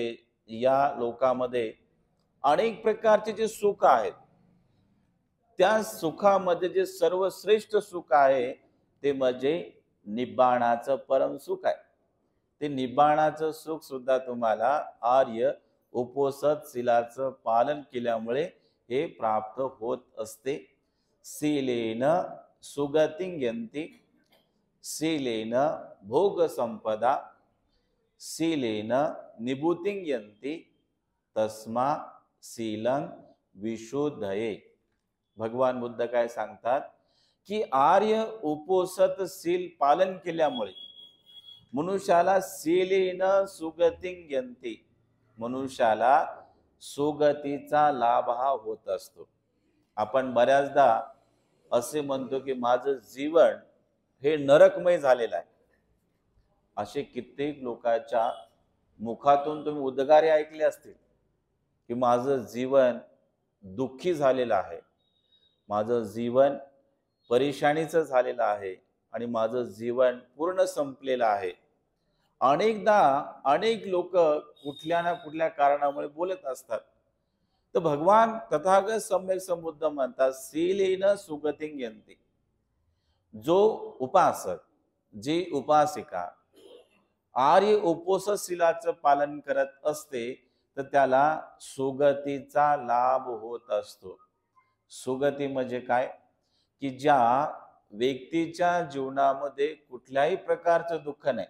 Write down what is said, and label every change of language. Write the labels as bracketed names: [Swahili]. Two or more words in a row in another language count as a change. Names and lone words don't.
[Marathi] या लोकामध्ये अनेक प्रकारचे जे सुख आहेत, त्या सुखामध्ये जे सर्वश्रेष्ठ सुख आहे ते म्हणजे निब्बाणाचं परम सुख आहे. ते निब्बाणाचं सुख सुद्धा तुम्हाला आर्य उपोषित शीलाचं पालन केल्यामुळे हे प्राप्त होत असते. [Pali] शीलेन सुगतिं यन्ति, शीलेन भोग संपदा, शीलेन निभूतिं यन्ति, तस्मा शीलं विशुद्धये. [Marathi] भगवान बुद्ध काय सांगतात की आर्य उपोषित शील पालन केल्यामुळे मनुष्याला [Pali] शीलेन सुगतिं यन्ति, [Marathi] मनुष्याला सुगतीचा लाभ हा होत असतो. आपण बऱ्याचदा असे म्हणतो की माझं जीवन हे नरकमय झालेलं आहे. असे कित्येक लोकांच्या मुखातून तुम्ही उद्गारे ऐकले असतील की माझं जीवन दुःखी झालेलं आहे, माझं जीवन परेशानीचं झालेलं आहे आणि माझं जीवन पूर्ण संपलेलं आहे. अनेकदा अनेक लोक कुठल्या ना कुठल्या कारणामुळे बोलत असतात. तर भगवान तथागत सम्यक संबुद्ध म्हणतात [Pali] शीलेन सुगतिं यन्ति. [Marathi] जो उपासक, जी उपासिका आर्य उपोषित शीलाचं पालन करत असते, तर त्याला सुगतीचा लाभ होत असतो. सुगती म्हणजे काय? की ज्या व्यक्तीच्या जीवनामध्ये कुठल्याही प्रकारचं दुःख नाही.